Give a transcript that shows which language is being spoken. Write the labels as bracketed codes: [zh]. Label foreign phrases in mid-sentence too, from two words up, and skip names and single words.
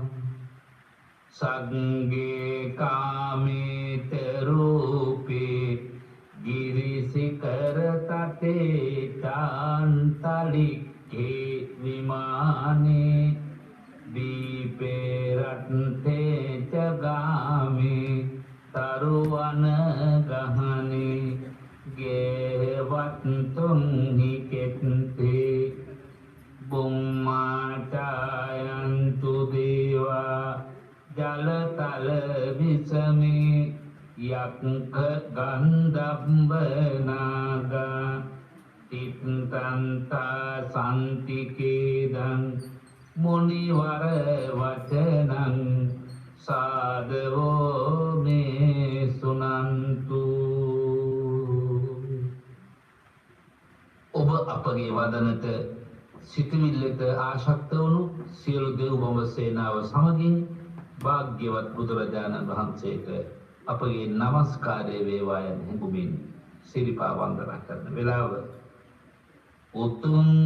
[pi] සග්ගේ කාමිත රූපේ ගිරිසිකර තතේ චාන්තලික්කේ විමානේ දීපේ රත්තේ චගාමේ තරුවන ගහනේ ගේවත් තුන්හි කෙත්තේ බුම්මාචායන්තු දේවා ජලතල විසමේ යක්ඛ ගන්ධබ්බනාගා තිත්තන්තා සම්තිකේදං මුනිවර වචනං සාදවෝ මේ සුනන්තු. [si] ඔබ අපගේ වදනට සිතවිල්ලට ආශක්ත වුණු සියලු දෙව් බඹ සේනාව සමගින් භාග්‍යවත් බුදුරජාණන් වහන්සේට අපගේ නමස්කාරය වේවා යන හැඟුමින් සිරිපා වන්දනා කරන වෙලාව උතුම්